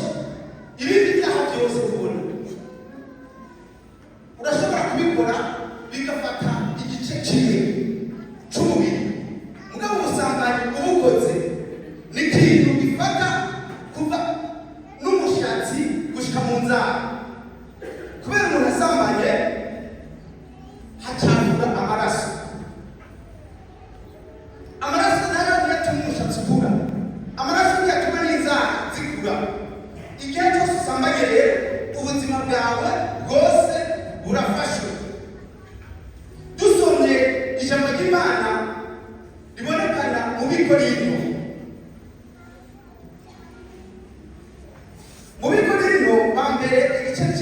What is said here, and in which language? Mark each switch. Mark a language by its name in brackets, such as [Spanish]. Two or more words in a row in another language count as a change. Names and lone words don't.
[Rundi] Ibindi byaha byose ubona urashobora kubikora bigafata igice kimwe c'umubiri, mugabo ubusambanyi ubukoze ni ikintu gifata kuva n'umushatsi gushika mu nzara. Kubera umuntu asambanye hacandura amaraso. Amaraso nayo ntiyatuma umushatsi ukura, amaraso ntiyatuma n'inzara zikura. Igihe cyose usambanye rero ubuzima bwawe bwose burafashwe. Dusomye ijambo ry'Imana ribonekana mu Bikorinto, wa mbere igice cya